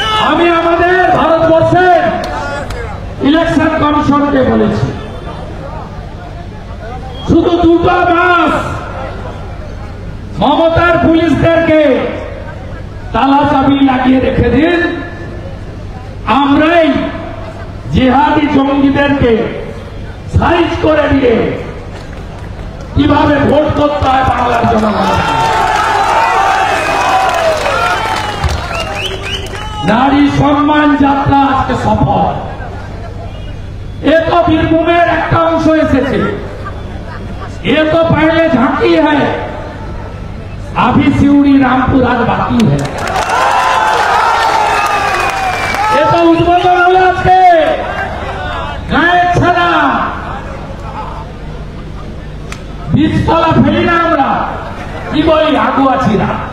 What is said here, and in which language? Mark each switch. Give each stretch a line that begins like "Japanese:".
Bangla: আমি আমাদের ভারতবর্ষের ইলেকশন কমিশনকে বলেছি শুধু 2 মাস মমতার পুলিশদেরকে তালা চাবি লাগিয়ে রেখে দিন, আমরাই জিহাদি জঙ্গিদেরকে সাইজ করে দিয়ে কিভাবে ভোট করতে হয় বাংলার জনগণ। নারী সম্মান যাত্রা আজকে সফল। এ তো বীরভূমের একটা অংশ। এসেছে।
Hindi: ये तो पहले झांकी है, अभी सिउड़ी रामपुर आज बाकी है। ये तो उद्बोधन
Bangla: হলো আজকে গায়ের ছাড়া বীজতলা ফেলি না আমরা, কি বলি আগুয়াছিরা।